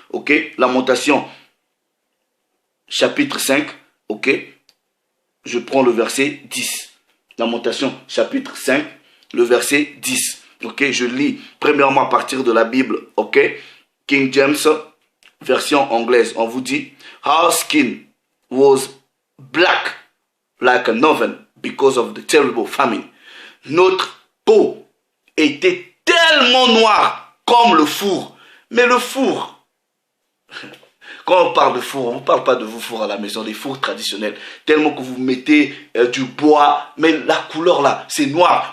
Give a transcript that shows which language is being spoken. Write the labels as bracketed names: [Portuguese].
[French] Ok? Lamentation, chapitre 5. Ok? Je prends le verset 10. Lamentation, chapitre 5, le verset 10. Ok, je lis premièrement à partir de la Bible, ok, King James, version anglaise. On vous dit, [English] our skin was black like an oven because of the terrible famine. [French] Notre peau était tellement noire comme le four. Mais le four, quand on parle de four, on ne parle pas de vos fours à la maison, des fours traditionnels. Tellement que vous mettez du bois, mais la couleur là, c'est noir.